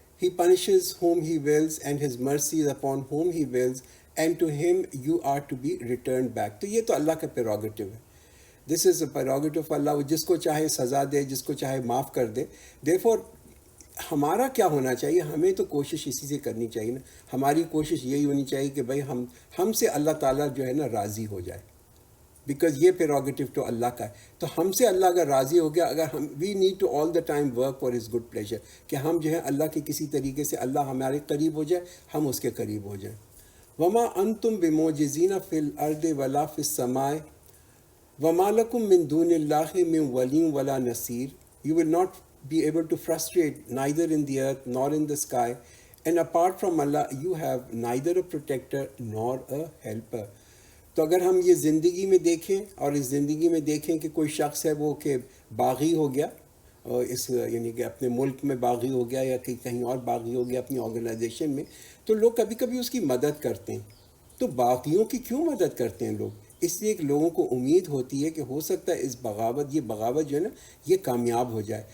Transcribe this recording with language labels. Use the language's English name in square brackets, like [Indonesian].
[English] He punishes whom he wills and his mercy is upon whom he wills and to him you are to be returned back. [Urdu] تو یہ تو اللہ کا پیروگیٹو ہے. [English] This is a prerogative of [Urdu] اللہ. وہ جس کو چاہے سزا دے، جس کو چاہے معاف کر دے. Therefore ہمارا کیا ہونا چاہیے؟ ہمیں تو کوشش اسی سے کرنی چاہیے نا. ہماری کوشش یہی ہونی چاہیے کہ بھائی ہم سے اللہ تعالیٰ جو ہے نا راضی ہو جائے، بیکاز یہ پیروگیٹو تو اللہ کا ہے. تو ہم سے اللہ اگر راضی ہو گیا، اگر [English] we need to all the time work for his good pleasure, [Urdu] کہ ہم جو ہے اللہ کے کسی طریقے سے اللہ ہمارے قریب ہو جائے، ہم اس کے قریب ہو جائیں. [Arabic] وما انتم بموجزین فی الارض ولا فی السماء وما لکم من دون اللہ من ولی ولا نصیر. [English] You will not be able to frustrate neither in the earth nor in the sky, and apart from Allah you have neither a protector nor a helper. [Urdu] تو اگر ہم یہ زندگی میں دیکھیں اور اس زندگی میں دیکھیں کہ کوئی شخص ہے وہ کہ باغی ہو گیا اس یعنی کہ اپنے ملک میں باغی ہو گیا یا کہیں اور باغی ہو گیا اپنی آرگنائزیشن میں، تو لوگ کبھی کبھی اس کی مدد کرتے ہیں. تو باغیوں کی کیوں مدد کرتے ہیں لوگ؟ اس لیے کہ لوگوں کو امید ہوتی ہے کہ ہو سکتا ہے یہ بغاوت جو ہے نا یہ کامیاب ہو جائے.